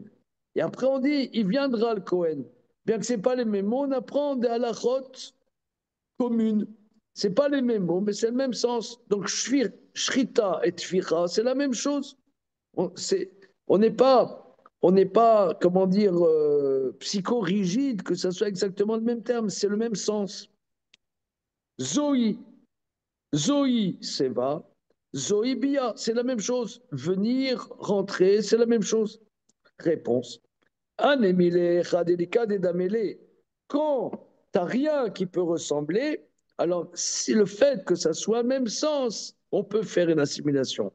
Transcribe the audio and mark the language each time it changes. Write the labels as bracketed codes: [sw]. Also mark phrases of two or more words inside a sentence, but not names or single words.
[fr] Et après, on dit, il viendra le Kohen. Bien que ce n'est pas les mêmes mots, on apprend des halachot communes. Ce n'est pas les mêmes mots, mais c'est le même sens. Donc, shrita et tficha, c'est la même chose. On n'est pas, comment dire, psychorigide, que ça soit exactement le même terme, c'est le même sens. Zoï, seva, Zoï, bia, c'est la même chose. Venir, rentrer, c'est la même chose. Réponse. Quand tu n'as rien qui peut ressembler, alors c'est le fait que ça soit le même sens, on peut faire une assimilation.